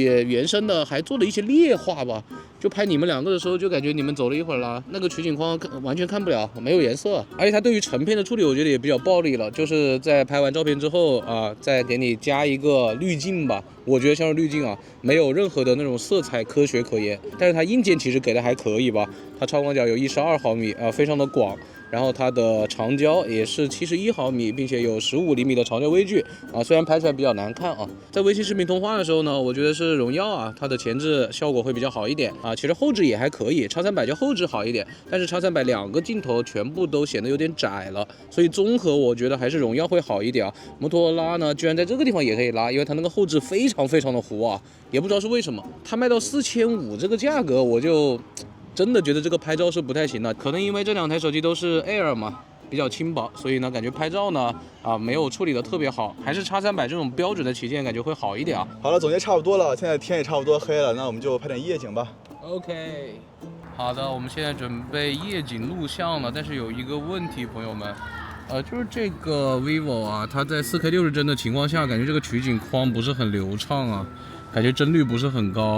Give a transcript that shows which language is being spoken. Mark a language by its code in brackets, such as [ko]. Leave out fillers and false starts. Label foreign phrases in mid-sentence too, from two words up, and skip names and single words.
[zh] 原生的還做了一些劣化吧，就拍你們2個的時候就感覺你們走了一會兒了，那個取景框完全看不了，沒有顏色，而且它對於成片的處理我覺得也比較暴力了，就是在拍完照片之後再給你加一個濾鏡吧，我覺得像是濾鏡啊，沒有任何的那種色彩科學可言，但是它硬件其實給的還可以吧，它超廣角有12毫米非常的廣，然後它的長焦也是71毫米，並且有15厘米的長焦微距雖然拍出來比較難看在微信視頻通話的時候呢，我覺得是榮耀它的前置效果會比較好一點其實後置也還可以，X300就後置好一點，但是X3002個鏡頭全部都顯得有點窄了，所以綜合我覺得還是榮耀會好一點摩托羅拉呢，居然在這個地方也可以拉，因為它那個後置非常非常的糊也不知道是為什麼，它賣到4500這個價格，我就真的覺得這個拍照是不太行的，可能因為這2台手機都是 Air 嘛，比較輕薄，所以呢感覺拍照呢沒有處理的特別好，還是 X300這種標準的旗艦感覺會好一點好了，總結差不多了，現在天也差不多黑了，那我們就拍點夜景吧。 OK， 好的，我們現在準備夜景錄像了，但是有一個問題，朋友們。就是這個 vivo 它在4K 60幀的情況下，感覺這個取景框不是很流暢感覺幀率不是很高。